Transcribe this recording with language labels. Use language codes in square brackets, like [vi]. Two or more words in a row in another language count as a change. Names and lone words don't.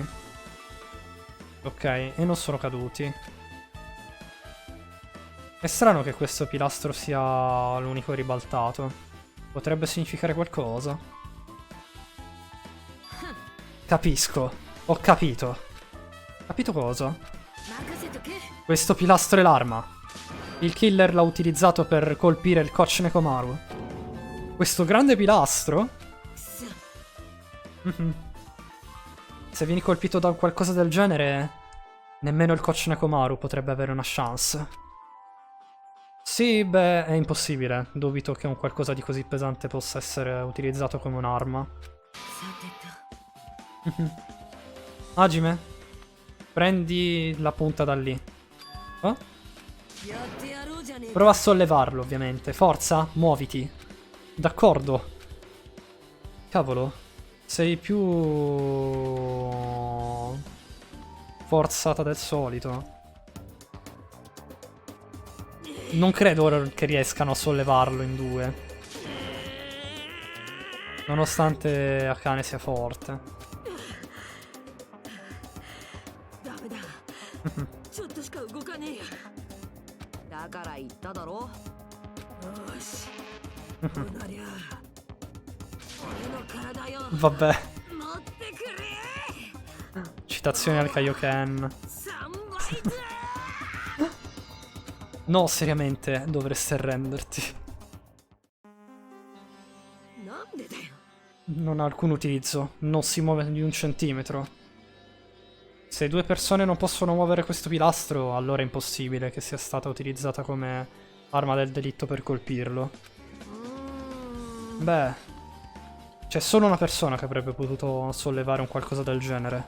[it] Ok, e non sono caduti. È strano che questo pilastro sia l'unico ribaltato. Potrebbe significare qualcosa. Capisco. Ho capito. Capito cosa? [ja] 任せとけ。 [it] Questo pilastro è l'arma. Il killer l'ha utilizzato per colpire il coach Nekomaru. Questo grande pilastro? [ja] くそ。 Mhm. [it] Se vieni colpito da qualcosa del genere, nemmeno il coach Nekomaru potrebbe avere una chance. Sì, beh, è impossibile. Dubito che un qualcosa di così pesante possa essere utilizzato come un'arma. [ja] さてと。 [it] Hajime, prendi la punta da lì. Oh? [ja] やってやろうじゃねえか。 [it] Prova a sollevarlo, ovviamente. Forza, muoviti. D'accordo. Cavolo, sei più forzata del solito. Non credo che riescano a sollevarlo in due. Nonostante Akane sia forte. [ja] ダメだ。ちょっとしか動かねえや。だから言っただろ。よし。こうなりゃ。俺の体よ。 [it] Vabbè, [ja] 持ってくれ。 [it] citazioni al Kaioken. [ja] 三倍だ。 [it] No, seriamente, dovresti arrenderti. [ja] なんでだよ。 [it] Non ha alcun utilizzo, non si muove di un centimetro. Se due persone non possono muovere questo pilastro, allora è impossibile che sia stata utilizzata come arma del delitto per colpirlo. Beh, c'è solo una persona che avrebbe potuto sollevare un qualcosa del genere.